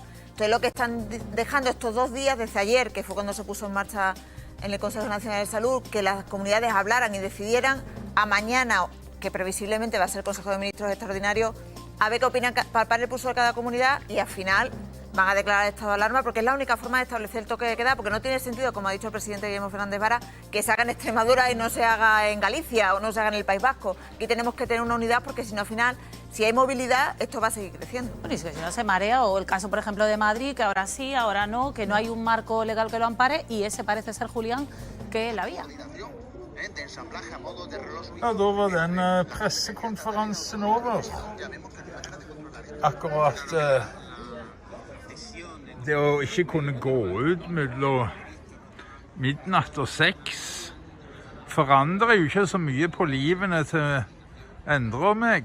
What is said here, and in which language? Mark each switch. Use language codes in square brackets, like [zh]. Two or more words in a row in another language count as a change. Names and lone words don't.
[es] Entonces lo que están dejando estos 2 días, desde ayer, que fue cuando se puso en marcha en el Consejo Nacional de Salud, que las comunidades hablaran y decidieran, a mañana, que previsiblemente va a ser el Consejo de Ministros Extraordinario, a ver qué opinan, palpar el pulso de cada comunidad y al final van a declarar estado de alarma, porque es la única forma de establecer el toque de queda, porque no tiene sentido, como ha dicho el presidente Guillermo Fernández Vara, que se haga en Extremadura y no se haga en Galicia o no se haga en el País Vasco. Aquí tenemos que tener una unidad, porque si no, al final, si hay movilidad, esto va a seguir creciendo. Bueno, y si no se marea, o el caso, por ejemplo, de Madrid, que ahora sí, ahora no, que no hay un marco legal que lo ampare, y ese parece ser, Julián, que la vía. [no] Ja, da var den pressekonferansen over. Akkurat det å ikke kunne gå ut mellom midnatt og 6 forandrer jo ikke så mye på livene til Endre og meg.